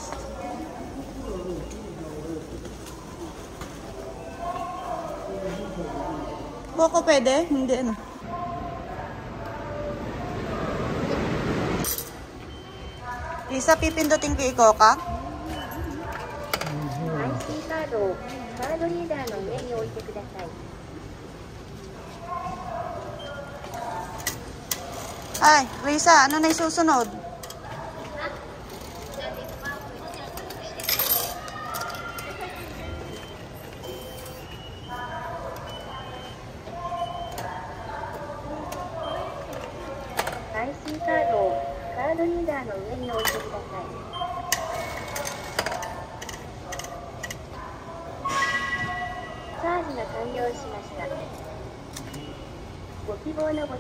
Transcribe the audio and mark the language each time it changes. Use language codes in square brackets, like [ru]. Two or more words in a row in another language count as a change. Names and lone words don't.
[tl] Coke pwede? Hindi ano. Lisa, pipindutin ko i-coke? [ja] カードをカードリーダーの上に置いてください。 [tl] Ay, Risa, ano na yung susunod? [ja] IC カードをカードリーダーの上に置いてください。チャージが完了しました。ご希望のご